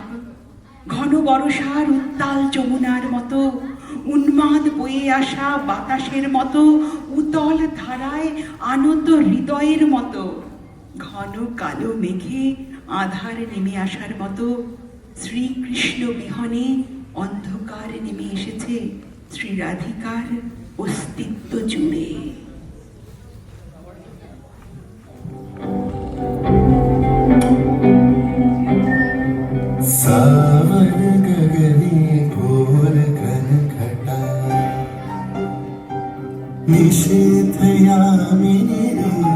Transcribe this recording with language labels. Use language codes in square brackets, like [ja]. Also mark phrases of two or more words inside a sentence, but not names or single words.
[bn] ঘন বর্ষার উত্তাল যমুনার মতো, উন্মাদ বয়ে আসা বাতাসের মতো, উতল ধারায় আনত হৃদয়ের মতো, ঘন কালো মেঘে আধার নেমে আসার মতো শ্রীকৃষ্ণ বিহনে অন্ধকার নেমে এসেছে শ্রী রাধিকার অস্তিত্ব জুড়ে। [mai] सावन गगनी घोर घन घटा निशीथ यामिनी रे।